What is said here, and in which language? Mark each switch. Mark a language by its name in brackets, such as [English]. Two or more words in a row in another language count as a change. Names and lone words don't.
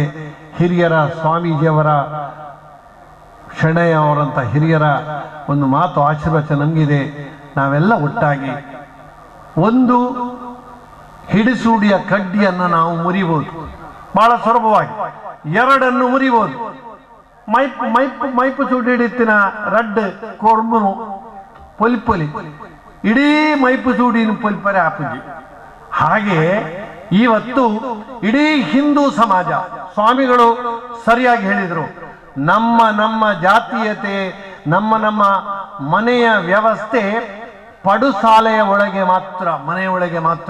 [Kannada] ಹಿರಿಯರ ಸ್ವಾಮೀಜಿಯವರ, ಶಣಯ್ಯ ಅವರಂತ ಹಿರಿಯರ ಒಂದು ಮಾತು ಆಶೀರ್ವಚನ ನಂಗಿದೆ. ನಾವೆಲ್ಲ ಒಟ್ಟಾಗಿ ಒಂದು ಹಿಡಿಸೂಡಿಯ ಕಡ್ಡಿಯನ್ನು ನಾವು ಮುರಿಬಹುದು ಬಹಳ ಸುಲಭವಾಗಿ, ಎರಡನ್ನು ಮುರಿಬಹುದು. [Tulu] ಮೈಪು ಸೂಡಿ ಹಿಡಿತಿನ ರಡ್ ಕೊರ್ಮು ಪೊಲಿಪೊಲಿ ಇಡೀ ಮೈಪು ಸೂಡಿನ ಪೊಲಿಪರೆ ಆಪುಜಿ. [Kannada] ಹಾಗೆ ಇವತ್ತು ಇಡೀ ಹಿಂದೂ ಸಮಾಜ, ಸ್ವಾಮಿಗಳು ಸರಿಯಾಗಿ ಹೇಳಿದರು, ನಮ್ಮ ನಮ್ಮ ಜಾತೀಯತೆ, ನಮ್ಮ ನಮ್ಮ ಮನೆಯ ವ್ಯವಸ್ಥೆ ಪಡುಸಾಲೆಯ ಒಳಗೆ ಮಾತ್ರ, ಮನೆಯೊಳಗೆ ಮಾತ್ರ.